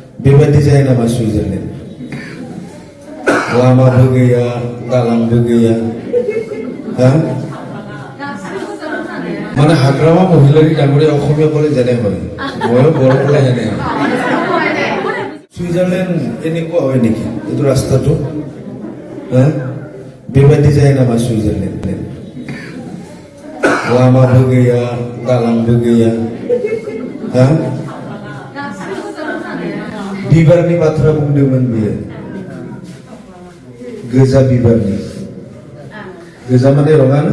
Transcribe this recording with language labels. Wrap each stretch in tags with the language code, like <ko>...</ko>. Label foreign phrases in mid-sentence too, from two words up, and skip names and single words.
<brx>बेबायदि जायो नामा सुइजारलेण्ड? लामाबो गैया, दालांबो गैया, हा?</brx> <as>মানে হাগ্ৰামা মহিলাৰী ডাঙৰীয়া অসমীয়া ক'লে যেনে হয়, ময়ো বৰ ক'লে যেনে হয়। সুইজাৰলেণ্ড এনেকুৱা হয় নেকি এইটো ৰাস্তাটো? হা?</as> <brx>बेबायदि जायो नामा सुइजारलेण्ड? लामाबो गैया, दालांबो गैया, हा? बिबारनि बाथ्रा बुंदोंमोन बियो, गोजा बिबारनि, गोजा माने रङा ना?</brx>